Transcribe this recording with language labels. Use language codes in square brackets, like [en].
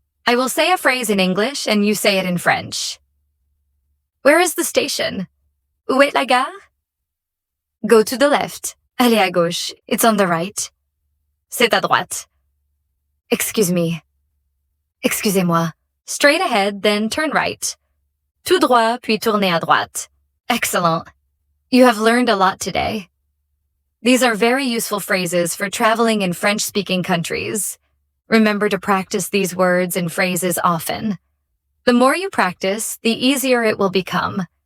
[en] I will say a phrase in English and you say it in French. Where is the station? [fr] Où est la gare? [en] Go to the left. [fr] Allez à gauche. [en] It's on the right. [fr] C'est à droite. [en] Excuse me. [fr] Excusez-moi. [en] Straight ahead, then turn right. [fr] Tout droit, puis tournez à droite. [en] Excellent. You have learned a lot today. These are very useful phrases for traveling in French-speaking countries. Remember to practice these words and phrases often. The more you practice, the easier it will become.